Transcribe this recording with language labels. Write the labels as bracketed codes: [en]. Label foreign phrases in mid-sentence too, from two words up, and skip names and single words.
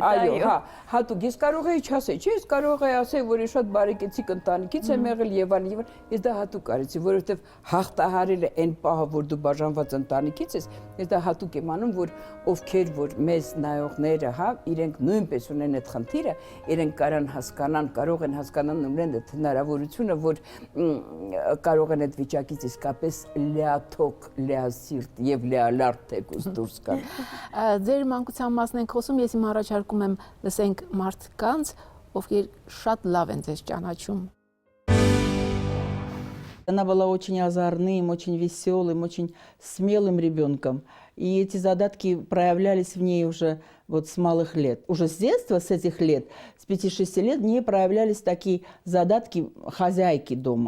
[hy] այո, հատուկ ես կարող էի չասել, չէ, ես կարող էի ասել, որ ես շատ բարեկեցիկ ընտանիքից եմ եղել եւ այլն, ես դա հատուկ արեցի, որովհետեւ հաղթահարելը այն պահը, որ դու բաժանված ընտանիքից ես, ես դա հատուկ եմ անում, որ ովքեր որ մեզ նայողները, հա, իրենք նույնպես ունեն այդ խնդիրը, իրենք կարող են հասկանալ ունեն այդ հնարավորությունը, որ կարող են այդ վիճակից իսկապես լիաթոք, լիասիրտ եւ լիալարտ թեկուզ դուրս գալ։ Ձեր մանկության մասն ենք խոսում, ես իմ առաջարկում եմ լսենք մարդկանց, ովքեր շատ лав են ձեզ ճանաչում։ [ru] Она была очень озорным, очень веселым, очень смелым ребенком. И эти задатки проявлялись в ней уже вот с малых лет. Уже с детства, с этих лет, с 5-6 лет в ней проявлялись такие задатки хозяйки дома.